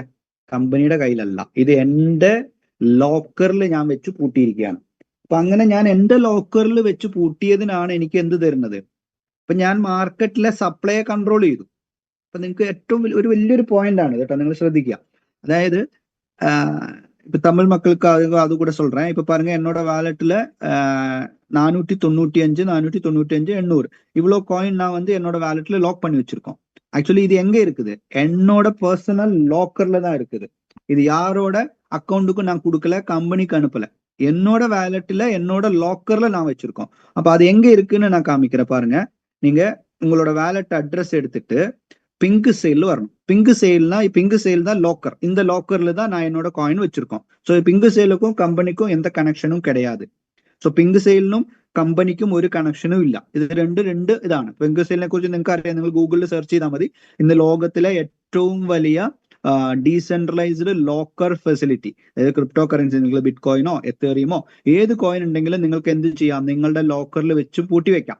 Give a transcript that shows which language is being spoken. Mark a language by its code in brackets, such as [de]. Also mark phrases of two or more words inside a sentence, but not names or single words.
[ml] കമ്പനിയുടെ കയ്യിലല്ല, ഇത് എൻ്റെ ലോക്കറിൽ ഞാൻ വെച്ച് പൂട്ടിയിരിക്കുകയാണ്. അപ്പൊ അങ്ങനെ ഞാൻ എൻ്റെ ലോക്കറിൽ വെച്ച് പൂട്ടിയതിനാണ് എനിക്ക് എന്ത് തരുന്നത്? അപ്പൊ ഞാൻ മാർക്കറ്റിലെ സപ്ലൈയെ കൺട്രോൾ ചെയ്തു. അപ്പൊ നിങ്ങൾക്ക് ഏറ്റവും ഒരു വലിയൊരു പോയിന്റ് ആണ് കേട്ടോ, നിങ്ങൾ ശ്രദ്ധിക്കുക. [ta] അതായത് இப்ப தமிழ் மக்களுக்கு அது கூட சொல்றேன். இப்ப பாருங்க, என்னோட வாலெட்ல 495 800 இவ்வளவு காயின் நான் என்னோட வாலெட்ல லாக் பண்ணி வச்சிருக்கோம். ஆக்சுவலி இது எங்க இருக்குது? என்னோட பர்சனல் லாக்கர்ல தான் இருக்குது. இது யாரோட அக்கௌண்ட்டுக்கும் நான் கொடுக்கல, கம்பெனிக்கு அனுப்பல, என்னோட வாலெட்ல என்னோட லாக்கர்ல நான் வச்சிருக்கோம். அப்ப அது எங்க இருக்குன்னு நான் காமிக்கிறேன் பாருங்க. நீங்க உங்களோட வாலெட் அட்ரஸ் எடுத்துட்டு பிங்க் சேல் வரணும். பிங்க் சேல் தான் லாக்கர். இந்த லாக்கர்ல தான் நான் என்னோட காயின் வச்சிருக்கோம். ஸோ பிங்க் சேலுக்கும் கம்பெனிக்கும் எந்த கனெக்ஷனும் கிடையாது. [ml] ஸோ പിങ്ക് സെയിലിനും കമ്പനിക്കും ഒരു കണക്ഷനും ഇല്ല. ഇത് രണ്ട് ഇതാണ്. പിങ്ക് സെയിലിനെ കുറിച്ച് നിങ്ങൾക്ക് അറിയാം, നിങ്ങൾ ഗൂഗിളിൽ സെർച്ച് ചെയ്താൽ മതി. ഇന്ന് ലോകത്തിലെ ഏറ്റവും വലിയ ഡീസെൻട്രലൈസ്ഡ് ലോക്കർ ഫെസിലിറ്റി. അതായത് ക്രിപ്റ്റോ കറൻസി, നിങ്ങൾ ബിറ്റ് കോയിനോ എത്തേറിയമോ ഏത് കോയിൻ ഉണ്ടെങ്കിലും നിങ്ങൾക്ക് എന്ത് ചെയ്യാം, നിങ്ങളുടെ ലോക്കറിൽ വെച്ച് പൂട്ടി വെക്കാം.